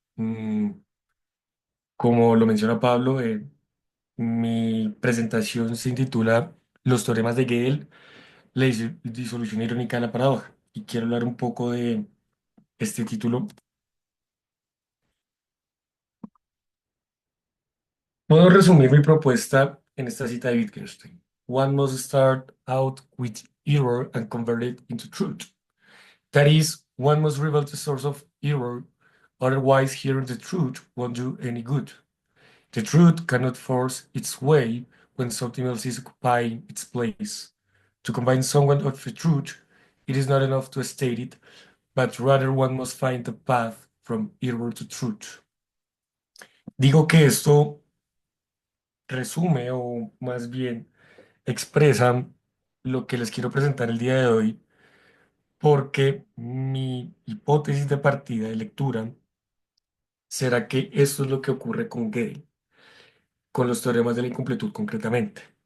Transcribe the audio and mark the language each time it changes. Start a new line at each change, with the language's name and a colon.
Spanish: Mm, Como lo menciona Pablo, mi presentación se intitula Los teoremas de Gödel, la disolución irónica de la paradoja. Y quiero hablar un poco de este título. Puedo resumir mi propuesta en esta cita de Wittgenstein.
English: One must start out with error and convert it into truth. That is, one must reveal the source of error, otherwise hearing the truth won't do any good. The truth cannot force its way when something else is occupying its place. To convince someone of the truth, it is not enough to state it, but rather one must find the path from error to truth.
Spanish: Digo que esto resume o más bien expresa lo que les quiero presentar el día de hoy, porque mi hipótesis de partida de lectura será que esto es lo que ocurre con Gödel, con los teoremas de la incompletud concretamente.